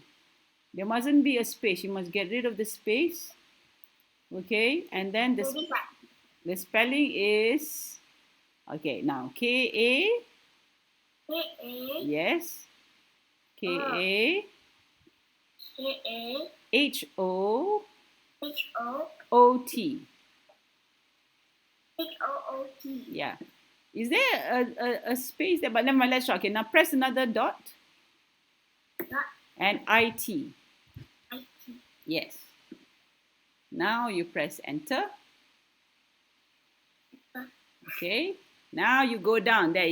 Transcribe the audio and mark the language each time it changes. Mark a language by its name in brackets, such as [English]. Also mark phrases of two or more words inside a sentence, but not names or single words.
[English] There mustn't be a space. You must get rid of the space. Okay, and then the spelling is Okay, now K-A, K-A, yes, K-A, K-A, H-O, H-O, O-T. H-O-O-T. Yeah. Is there a space there? But never mind, let's try. Okay, now press another dot. Dot. And I-T. I-T. Yes. Now you press enter. Okay. Now you go down there.